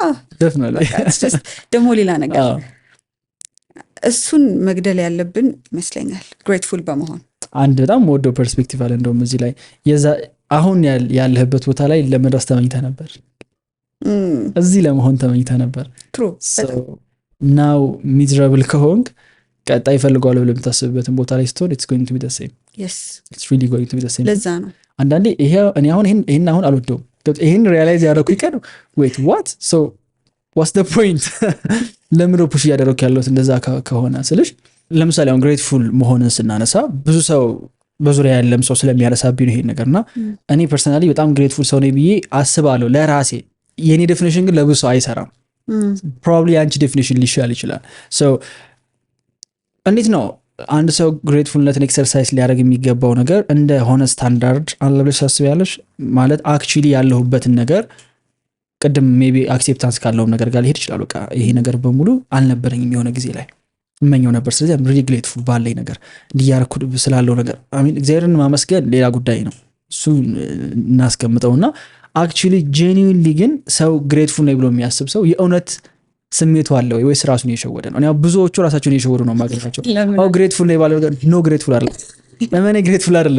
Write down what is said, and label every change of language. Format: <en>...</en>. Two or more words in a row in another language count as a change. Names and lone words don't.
<am>ደግሞ ሌላ ነገር እሱን መግደል ያለብን ይመስለኛል ግሬትፉል በመሆን። አንድ በጣም ወደው ፐርስፔክቲቭ አለ እንደውም እዚህ ላይ አሁን ያለህበት ቦታ ላይ ለመድረስ ተመኝተህ ነበር እዚህ ለመሆን ተመኝተህ ነበር</am> <en>now miserable</en> <am>ከሆንክ ቀጣይ ፈልገዋል ብለህ የምታስብበትን ቦታ ላይ ስትሆን</am> <en>it's going to be the same. yes it's really going to be the same.</en> <am>ለዛ ነው አንዳንዴ እኔ ይሄን አሁን አልወደውም ይሄን ሪያላይዝ ያደረኩኝ ቀን</am> <en>wait what so what's the point</en> <am>ለምን ፑሽ እያደረኩ ያለሁት እንደዛ ከሆነ ስልሽ ለምሳሌ አሁን ግሬትፉል መሆንን ስናነሳ ብዙ ሰው በዙሪያ ያለም ሰው ስለሚያነሳብኝ ነው ይሄን ነገርና እኔ ፐርሰናሊ በጣም ግሬትፉል ሰው ነኝ ብዬ አስባለሁ ለራሴ። የኔ ዴፊኒሽን ግን ለብዙ ሰው አይሰራም። probably አንቺ ዴፊኒሽን ሊሻል ይችላል። so እንዴት ነው አንድ ሰው ግሬትፉልነትን ኤክሰርሳይዝ ሊያደርግ የሚገባው ነገር እንደ ሆነ ስታንዳርድ አለ ብለሽ ታስቢያለሽ? ማለት አክቹሊ ያለሁበትን ነገር ቅድም</am> <en>maybe acceptance</en> <am>ካለው ነገር ጋር ሊሄድ ይችላል። በቃ ይሄ ነገር በሙሉ አልነበረኝም የሆነ ጊዜ ላይ እመኘው ነበር። ስለዚህ</am> <en>I'm really grateful</en> <am>ባለኝ ነገር እንዲያረኩ ስላለው ነገር አሚን እግዚአብሔርን ማመስገን ሌላ ጉዳይ ነው። እሱ እናስቀምጠውና</am> <en>actually genuinely</en> <am>ግን ሰው ግሬትፉል ነው ብሎ የሚያስብ ሰው የእውነት ስሜቱ አለ ወይስ ራሱን እየሸወደ ነው? እኔ ብዙዎቹ ራሳቸውን እየሸወዱ ነው ማገኛቸው። ግሬትፉል ነው ባለው ነገር</am> <en>no grateful</en> <am>አይደለም። ለምን ግሬትፉል አይደለም?</am>